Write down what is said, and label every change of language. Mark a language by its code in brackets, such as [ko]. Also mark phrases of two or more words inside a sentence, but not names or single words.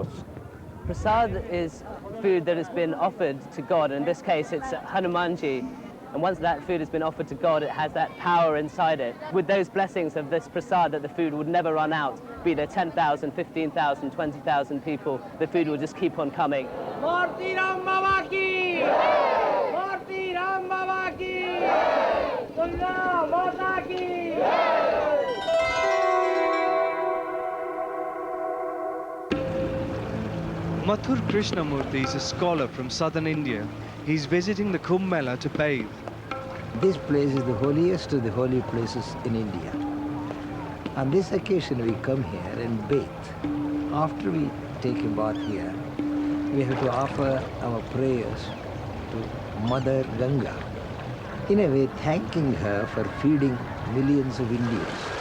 [en] Prasad is food that has been offered to God. In this case, it's Hanumanji. And once that food has been offered to God, it has that power inside it. With those blessings of this prasad, that the food would never run out, be there 10,000, 15,000, 20,000 people, the food will just keep on coming. [hi] Murti Ram Baba ki! Murti Ram Baba ki! Durga Mata ki! [en] Mathur Krishnamurthy is a scholar from southern India. He's visiting the Kumbh Mela to bathe. This place is the holiest of the holy places in India. On this occasion we come here and bathe. After we take a bath here, we have to offer our prayers to Mother Ganga, in a way thanking her for feeding millions of Indians.